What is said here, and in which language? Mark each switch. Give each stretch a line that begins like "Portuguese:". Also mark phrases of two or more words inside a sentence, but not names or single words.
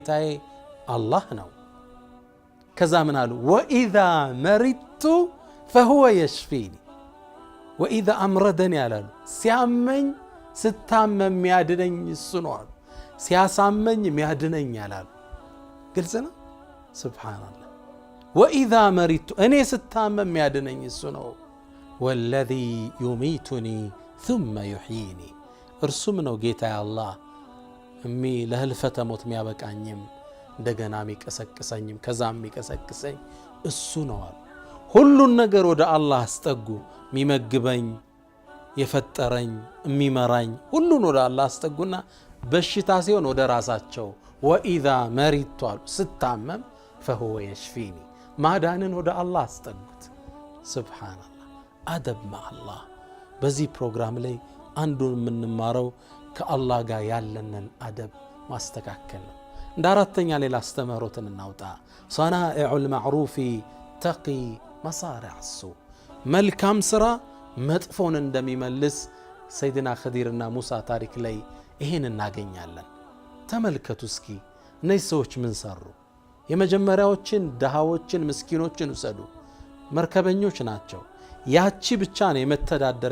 Amharic: ታይ አላህ ነው ከዛ ምን አሉ
Arabic: وإذا مرضت فهو يشفيني وإذا أمرضني
Amharic: ያላሉ ሲያመኝ ስታመም የሚያድነኝ እሱ ነው አሉ ሲያሳመኝ የሚያድነኝ ያላሉ ግልጽ ነው ሱብሃንአላህ
Arabic: وإذا مرضت
Amharic: እኔ ስታመም የሚያድነኝ እሱ ነው
Arabic: والذي يميتني ثم يحييني
Amharic: እርሱም ነው ጌታዬ አላህ ለህልፈተ ሞት የሚያበቃኝም እንደገና የሚቀሰቅሰኝም ከዛም የሚቀሰቅሰኝ እሱ ነው አሉ ሁሉን ነገር ወደ አላህ አስጠጉ የሚመግበኝ የፈጠረኝ የሚመራኝ ሁሉን ወደ አላህ አስጠጉና በሽታ ሲሆን ወደ ራሳቸው
Arabic: وإذا مرضت
Amharic: አሉ ስታመም
Arabic: فهو يشفيني
Amharic: ማዳንን ወደ አላህ አስጠጉት ሱብሃንአላህ አደብ
Arabic: مع الله
Amharic: በዚህ ፕሮግራም ላይ አንዱን የምንማረው ከአላህ ጋር ያለንን አደብ ማስተካከል ነው እንደ አራተኛ ሌላ አስተምህሮትን እናውጣ
Arabic: صنائع المعروف تقي مصارع السوء
Amharic: መልካም ስራ መጥፎን እንደሚመልስ ሰይድና ኸዲርና ሙሳ ታሪክ ላይ ይሄን እናገኛለን ተመልከቱ እስኪ እነዚህ ሰዎች ምን ሰሩ የመጀመሪያዎችን ደሃዎችን ምስኪኖችን ወሰዱ መርከበኞች ናቸው ያቺ ብቻ ነው የመተዳደሪያ